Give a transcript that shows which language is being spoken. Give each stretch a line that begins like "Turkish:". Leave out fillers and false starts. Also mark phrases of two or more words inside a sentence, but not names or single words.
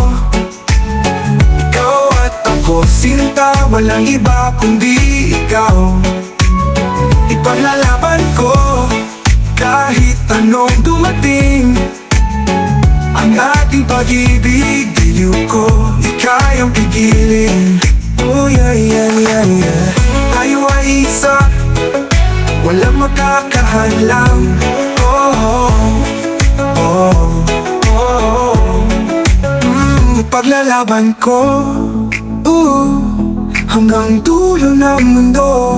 Filipino: Ako sinta, walang iba kundi ikaw. Ipaglalaban ko, kahit anong dumating. Ang ating pag-ibig, giliw ko, di kayang pigilin.
English: Oh yeah, yeah, yeah, yeah.
Filipino: Tayo ay isa, walang makakahadlang. Oh, oh, oh, oh. Ipaglalaban ko, hanggang dulo ng mundo.